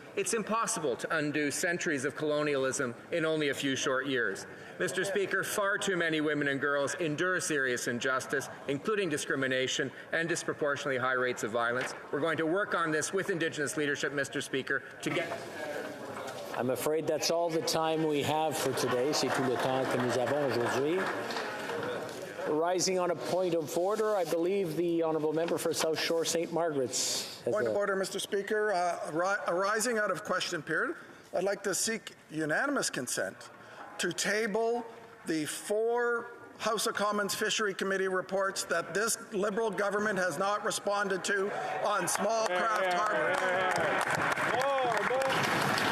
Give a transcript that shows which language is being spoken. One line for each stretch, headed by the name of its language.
English: It's impossible to undo centuries of colonialism in only a few short years. Mr. Speaker, far too many women and girls endure serious injustice, including discrimination and disproportionately high rates of violence. We're going to work on this with Indigenous leadership, Mr. Speaker, to get... I'm afraid that's all the time we have for today.
French: C'est tout le temps que nous avons aujourd'hui.
English: Rising on a point of order, I believe the honourable member for South Shore St. Margaret's. Point of order, Mr. Speaker. Arising out of question period, I'd like to seek unanimous consent to table the 4 House of Commons Fishery Committee reports that this Liberal government has not responded to on small craft harbors.